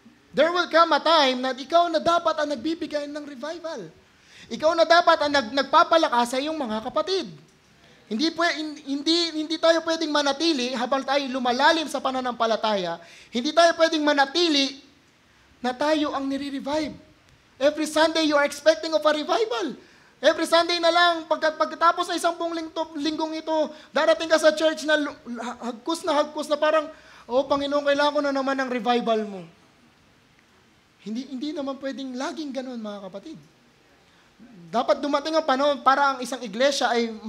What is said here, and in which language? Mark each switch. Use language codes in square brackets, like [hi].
[en] There will come a time [tl] na ikaw na dapat ang nagbibigay ng revival. Ikaw na dapat ang nagpapalakas sa iyong mga kapatid. Hindi tayo pwedeng manatili habang tayo lumalalim sa pananampalataya. Hindi tayo pwedeng manatili na tayo ang nire-revive. [en] Every Sunday you are expecting of a revival. Every Sunday [tl] na lang, pagkatapos na isang buong linggong ito, darating ka sa church na hagkus na parang, Panginoon, kailangan ko na naman ng revival mo. Hindi naman pwedeng laging ganun, mga kapatid. Dapat dumating ang panahon para ang isang iglesia ay